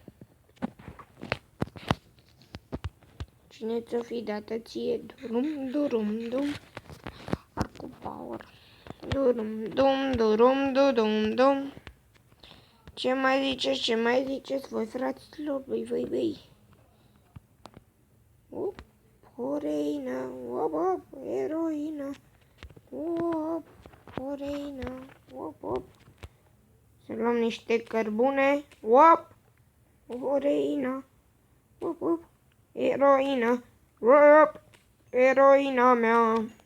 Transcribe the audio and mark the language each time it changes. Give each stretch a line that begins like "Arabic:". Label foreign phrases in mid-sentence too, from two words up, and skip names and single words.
Romanian: Cine ți-o fi dată ție? Durum, dum. Arcu power. Durum, Ce mai ziceți, voi fraților, voi. O reină, op, eroină, op, o reină, op. Să luăm niște cărbune, op, o reină, op, eroină, op, eroina mea.